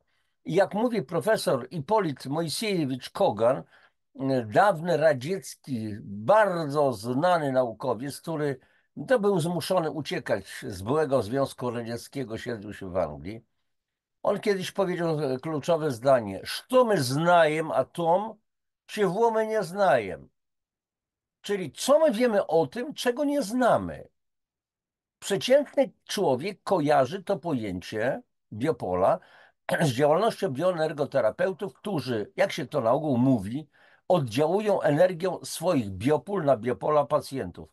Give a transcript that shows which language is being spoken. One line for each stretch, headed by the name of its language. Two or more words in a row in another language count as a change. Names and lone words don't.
Polish: I jak mówi profesor Ipolit Mojsiejewicz-Kogan, dawny radziecki, bardzo znany naukowiec, który to był zmuszony uciekać z byłego Związku Radzieckiego, siedlił się w Anglii. On kiedyś powiedział kluczowe zdanie:
Russian: "Что мы знаем о том, чего мы nie знаем?"
Polish: Czyli co my wiemy o tym, czego nie znamy. Przeciętny człowiek kojarzy to pojęcie biopola z działalnością bioenergoterapeutów, którzy, jak się to na ogół mówi, oddziałują energią swoich biopól na biopola pacjentów.